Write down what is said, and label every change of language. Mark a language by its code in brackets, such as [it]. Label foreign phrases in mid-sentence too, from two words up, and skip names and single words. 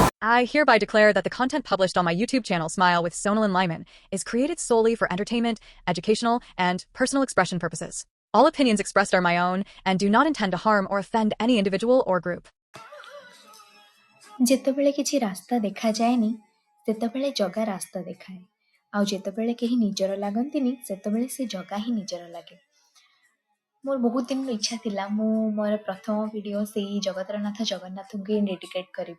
[en] I hereby declare that the content published on my YouTube channel Smile with Sonal and Lyman is created solely for entertainment, educational, and personal expression purposes. All opinions expressed are my own and do not intend to harm or offend any individual or group. [or] ଯେତେବେଳେ କିଛି ରାସ୍ତା ଦେଖାଯାଏନି ସେତେବେଳେ ଜଗା ରାସ୍ତା ଦେଖାଏ, ଆଉ ଯେତେବେଳେ କେହି ନିଜର ଲାଗନ୍ତିନି ସେତେବେଳେ ସେ ଜଗା ହିଁ ନିଜର ଲାଗେ। ମୋର ବହୁତ ଦିନର ଇଚ୍ଛା ଥିଲା ମୁଁ ମୋର ପ୍ରଥମ ଭିଡ଼ିଓ ସେଇ ଜଗତର ନାଥ ଜଗନ୍ନାଥଙ୍କୁ ହିଁ ଡେଡିକେଟ୍ କରିବି।